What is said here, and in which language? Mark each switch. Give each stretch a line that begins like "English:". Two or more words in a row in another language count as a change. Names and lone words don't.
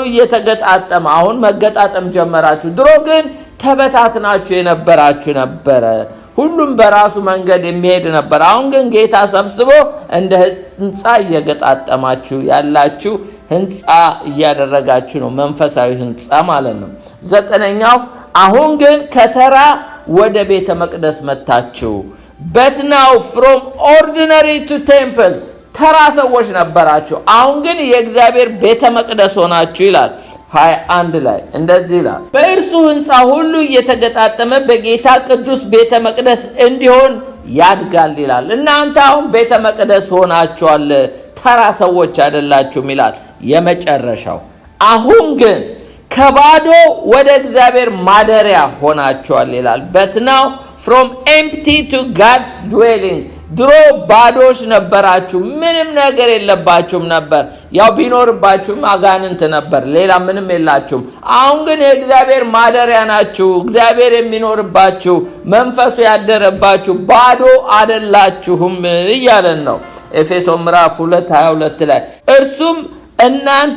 Amharic: እየተገጣጠመ አሁን መገጣጠም ጀመራችሁ። ድሮ ግን ተበታትናችሁ የነበራችሁ ነበረ። ሁሉም በራሱ መንገድ የሚሄድ ነበር። አሁን ግን ጌታ ሰብስቦ እንደ ህንጻ እየገጣጠማችሁ ያላችሁ ህንጻ እያደረጋችሁ ነው። መንፈሳዊ ህንጻ ማለት ነው። ዘጠነኛው አሁን ግን ከተራ ወደ ቤተ መቅደስ መጣችሁ።
English: but now from ordinary to temple
Amharic: ተራ ሰዎች ነበራችሁ፣ አሁን ግን የእግዚአብሔር ቤተ መቅደስ ሆናችሁ ይላል። 21 ላይ እንደዚህ ይላል፣ በእርሱ ህንጻ ሁሉ እየተገጣጠመ በጌታ ቅዱስ ቤተ መቅደስ እንዲሆን ያድጋል ይላል። እናንተ አሁን ቤተ መቅደስ ሆናችኋል፣ ተራ ሰዎች አይደላችሁም ይላል። የመጨረሻው አሁን ግን ከባዶ ወደ እግዚአብሔር ማደሪያ ሆናችኋል ይላል።
English: but now from empty to God's dwelling
Amharic: ድሮ ባዶች ነበራችሁ፣ ምንም ነገር የለባችሁም ነበር። ያው ቢኖርባችሁም አጋንንት ነበር፣ ሌላ ምንም የላችሁም። አሁን ግን የእግዚአብሔር ማደሪያ ናችሁ፣ እግዚአብሔር የሚኖርባችሁ፣ መንፈሱ ያደረባችሁ፣ ባዶ አይደላችሁም እያለን ነው ኤፌሶን ምዕራፍ 2:22 ላይ። እርሱም እናንተ